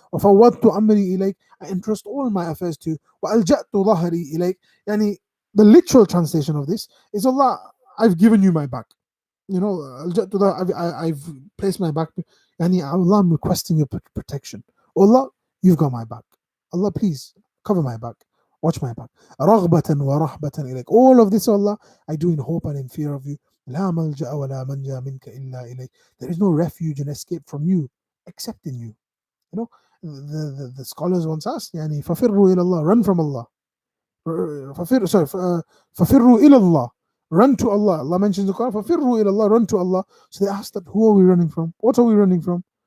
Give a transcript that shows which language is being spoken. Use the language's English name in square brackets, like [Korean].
[Arabic] وَفَوَّضْتُ أَمْرِي إِلَيْكَ, [English] I entrust all my affairs to you. [Arabic] وَأَلْجَأْتُ ظَهْرِي إِلَيْكَ, [English] the literal translation of this is, Allah, I've given you my back. I've placed my back. Allah, I'm requesting your protection. Allah, you've got my back. Allah, please cover my back. Watch my back. [Arabic] رَغْبَةً وَرَحْبَةً إِلَيْكَ. [English] All of this, Allah, I do in hope and in fear of you. [Arabic] لا ملجأ ولا منجا منك إلا إليك. [English] There is no refuge and escape from you except in you. The scholars once asked, [Arabic] فَفِرُّوا إِلَى اللَّهِ, [English] run from Allah. [Arabic] فَفِرُّوا إِلَى اللَّهِ, [English] run to Allah. Allah mentions the Quran, [Arabic] فَفِرُّوا إِلَى اللَّهِ, [English] run to Allah. So they asked that, who are we running from? What are we running from?